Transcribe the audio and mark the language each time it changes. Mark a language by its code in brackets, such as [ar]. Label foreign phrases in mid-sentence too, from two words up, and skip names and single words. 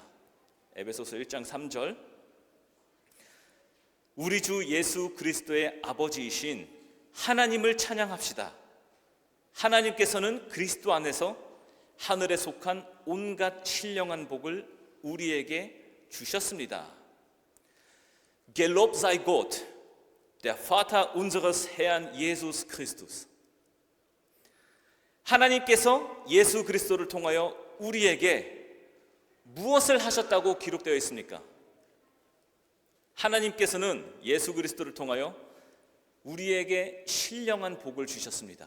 [ko] 에베소서 1장 3절. 우리 주 예수 그리스도의 아버지이신 하나님을 찬양합시다. 하나님께서는 그리스도 안에서 하늘에 속한 온갖 신령한 복을 우리에게 주셨습니다. [de] Gelobt sei Gott, der Vater unseres Herrn Jesus Christus. [ko] 하나님께서 예수 그리스도를 통하여 우리에게 무엇을 하셨다고 기록되어 있습니까? 하나님께서는 예수 그리스도를 통하여 우리에게 신령한 복을 주셨습니다.